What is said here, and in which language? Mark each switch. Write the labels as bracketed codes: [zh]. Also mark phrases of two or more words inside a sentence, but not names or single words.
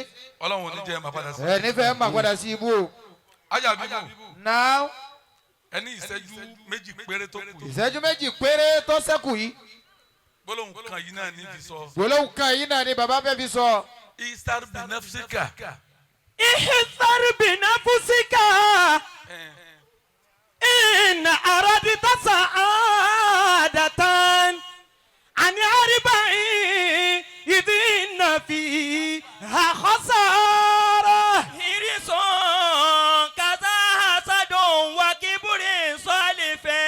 [yo] Ọlọ́run ò ní jẹ́ máa padà sí. Ẹ nífẹ̀ẹ́ máa padà sí ibú o. ajabibu [en] Now [yo] ẹni ìṣẹ́jú méjì péré tó kù yìí. ìṣẹ́jú méjì péré tó ṣẹ́kù yìí. gbólóhùn kan yìí náà ní fi sọ. Gbólóhùn kan yìí náà ni bàbá fẹ́ fi sọ. [ar] استر بنفسك. احذر بنفسك إن أردت سعادة عن أربع إذ إن فيها خسارة حرص كذا حسد وكبر صالف